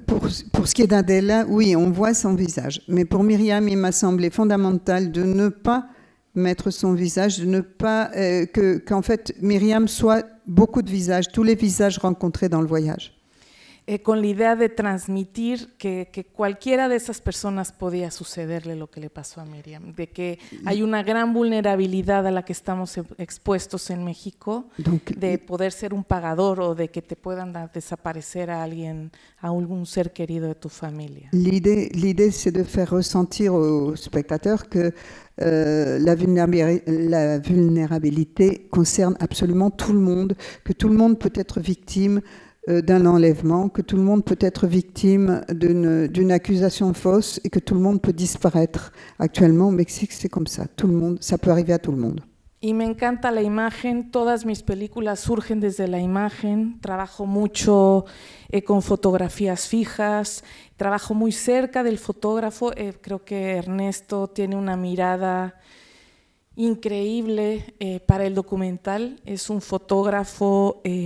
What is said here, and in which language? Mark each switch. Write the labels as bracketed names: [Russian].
[French] Pour ce qui est d'Adela, oui, on voit son visage. Mais pour Myriam, il m'a semblé fondamental de ne pas mettre son visage, de ne pas qu'en fait Myriam soit beaucoup de visages, tous les visages rencontrés dans le voyage. [Spanish] Con la idea de transmitir que cualquiera de esas personas podía sucederle lo que le pasó a Miriam, de que hay una gran vulnerabilidad a la que estamos expuestos en México, de poder ser un pagador o de que te puedan desaparecer a alguien, a algún ser querido de tu familia. [French] L'idée, c'est de faire ressentir aux spectateurs que la vulnérabilité concerne absolument tout le monde, que tout le monde peut être victime d'un enlèvement, que tout le monde peut être victime d'une accusation fausse et que tout le monde peut disparaître. Actuellement, au Mexique, c'est comme ça. Tout le monde, ça peut arriver à tout le monde. [Spanish] Y me encanta la imagen, todas mis películas surgen desde la imagen, trabajo mucho con fotografías fijas, trabajo muy cerca del fotógrafo, creo que Ernesto tiene una mirada increíble para el documental, es un fotógrafo